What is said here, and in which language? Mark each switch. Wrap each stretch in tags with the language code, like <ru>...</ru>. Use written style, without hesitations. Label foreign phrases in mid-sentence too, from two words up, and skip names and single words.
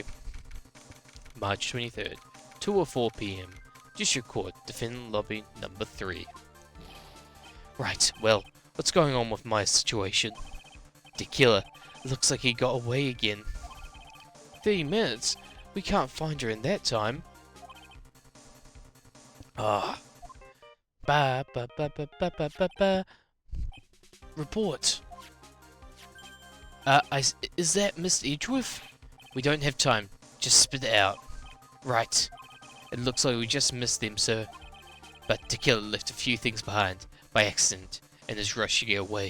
<en>March 23rd, 2:04 PM. District Court, Defendant Lobby number 3. Right, well, what's going on with my situation? The killer. Looks like he got away again. 30 minutes? We can't find her in that time. Ah. Ba ba ba ba ba ba ba ba. Report. Is that Mr. Edgeworth? We don't have time. Just spit it out. Right. It looks like we just missed them, sir. But the killer left a few things behind by accident in his rush to get away.</en>